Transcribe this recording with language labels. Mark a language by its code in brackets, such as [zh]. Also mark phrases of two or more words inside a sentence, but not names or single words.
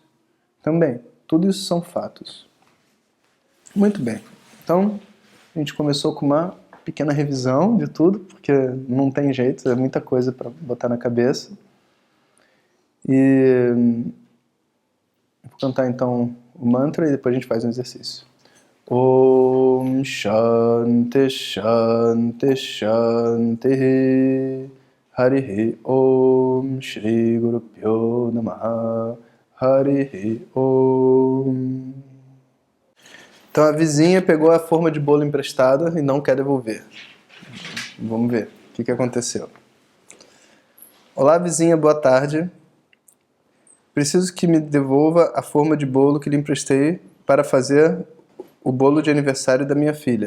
[pt] Também. Tudo isso são fatos. Muito bem. Então, a gente começou com uma pequena revisão de tudo, porque não tem jeito, é muita coisa para botar na cabeça. E eu vou cantar então o mantra e depois a gente faz um exercício. [sa] ॐ शान्तिः शान्तिः शान्तिः हरिः ॐ श्री गुरु भ्यो नमः हरिः ॐ. [pt] Então a vizinha pegou a forma de bolo emprestada e não quer devolver. Vamos ver o que aconteceu. Olá vizinha, boa tarde. Preciso que me devolva a forma de bolo que lhe emprestei para fazer o bolo de aniversário da minha filha.